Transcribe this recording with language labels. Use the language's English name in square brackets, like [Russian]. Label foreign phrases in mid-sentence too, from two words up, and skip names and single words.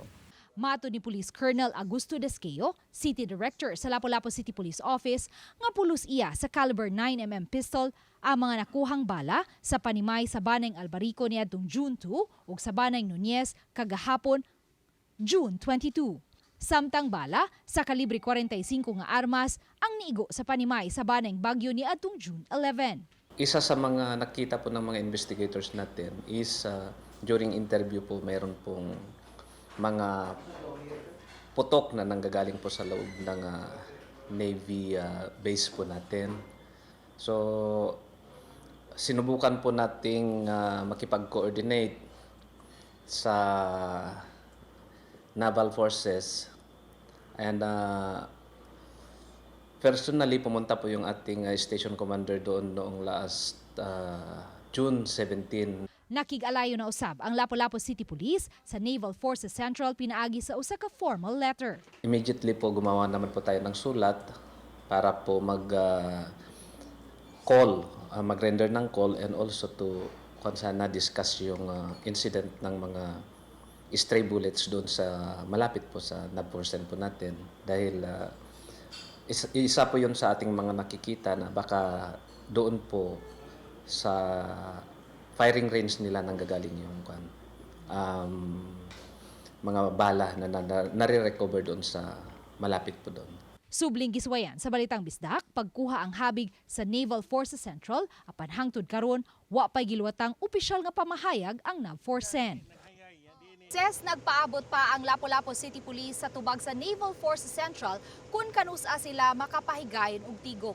[Cebuano] Mato ni Police Colonel Augusto Desqueo, [English] City Director [Cebuano] sa Lapu-Lapu City Police Office, nga pulos iya sa [English] caliber 9mm pistol [Cebuano] ang mga nakuhang bala sa panimay sa Banay Albarico niadtong June 2 ug sa Banay Nunez kagahapon June 22. Samtang bala sa kalibre 45 nga armas ang niigo sa panimay sa Banay Bagyo niadtong June 11. [Filipino] Isa sa mga nakita po ng mga investigators natin is [English] during interview [Filipino] po mayroon pong mga putok na nanggagaling po sa loob ng Navy base po natin. So, sinubukan po nating makipag-coordinate sa Naval Forces [English] and Personally, [Filipino] pumunta po yung ating station commander doon noong [English] last June 17. [Cebuano] Nakig-alayo na usab ang Lapu-Lapu City Police sa Naval Forces Central pinaagi sa usa ka [English] formal letter. [Filipino] Immediately po gumawa naman po tayo ng sulat para po mag-render ng [English] call and also to [Filipino] sana discuss yung incident ng mga [English] stray bullets [Filipino] doon sa malapit po sa NAV-4 po natin dahil isa po yun sa ating mga nakikita na baka doon po sa [English] firing range [Filipino] nila nanggagaling yung mga bala na nare-recover doon sa malapit po doon. [Cebuano] Subling giswayan sa Balitang Bisdak, pagkuha ang habig sa Naval Forces Central, apan hangtod karon wa pay giluwatang opisyal nga pamahayag ang NAV-4CEN. Ses, nagpaabot pa ang Lapu-Lapu City Police sa tubag sa Naval Forces Central kung kanusa sila makapahigayon og tigok.